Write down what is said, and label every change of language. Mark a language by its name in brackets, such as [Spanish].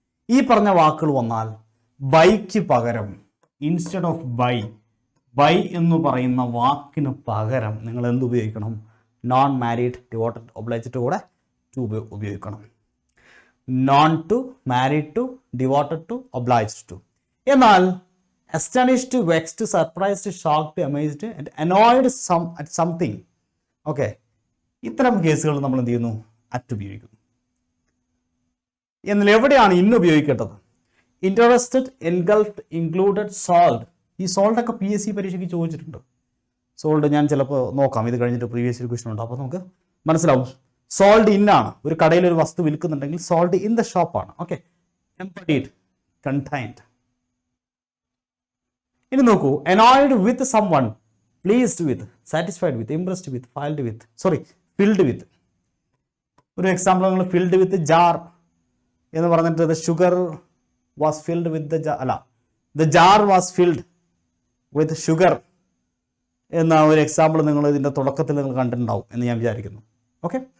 [Malayalam] ഈ പറഞ്ഞ വാക്കുകൾ വന്നാൽ ബൈക്ക് പകരം, [English] instead of by [Malayalam] എന്ന് പറയുന്ന വാക്കിന് പകരം നിങ്ങൾ എന്ത് ഉപയോഗിക്കണം? നോൺ മാരീഡ്, ഡിവോട്ടഡ്, ഒബ്ലൈജ്ഡ് കൂടെ ടു ഉപയോഗിക്കണം. [English] Known to, married to, devoted to, obliged to. [Malayalam] എന്നാൽ [English] astonished, vexed, surprised, shocked, amazed and annoyed at something, [Malayalam] okay, ഇത്തരം കേസുകൾ നമ്മൾ എന്ത് ചെയ്യുന്നു? അറ്റ് ഉപയോഗിക്കുന്നു. എന്നാൽ എവിടെയാണ് ഇന്ന് ഉപയോഗിക്കേണ്ടത്? Interested, എൻഗൾഫ്ഡ്, included, sold. ഈ സോൾഡൊക്കെ PSC പരീക്ഷയ്ക്ക് ചോദിച്ചിട്ടുണ്ട്. സോൾഡ് ഞാൻ ചിലപ്പോൾ നോക്കാം, ഇത് കഴിഞ്ഞിട്ട് പ്രീവിയസ് ഒരു ക്വസ്റ്റൻ ഉണ്ട്, അപ്പോൾ നമുക്ക് മനസ്സിലാവും. സോൾഡ് ഇന്നാണ്. ഒരു കടയിൽ ഒരു വസ്തു വിൽക്കുന്നുണ്ടെങ്കിൽ [English] Sold in the ഷോപ്പാണ്. Okay. Embedded, contained. [Malayalam] ഇനി നോക്കൂ, [English] annoyed with someone, pleased with, satisfied with, impressed with, filled with. [Malayalam] ഒരു എക്സാമ്പിൾ നിങ്ങൾ ഫിൽഡ് വിത്ത് ജാർ എന്ന് പറഞ്ഞിട്ട് [English] the sugar was filled with the jar, [Malayalam] അല്ല, [English] the jar was filled with sugar [Malayalam] എന്ന ഒരു എക്സാമ്പിൾ നിങ്ങൾ ഇതിൻ്റെ തുടക്കത്തിൽ നിങ്ങൾ കണ്ടിട്ടുണ്ടാവും എന്ന് ഞാൻ വിചാരിക്കുന്നു. ഓക്കെ.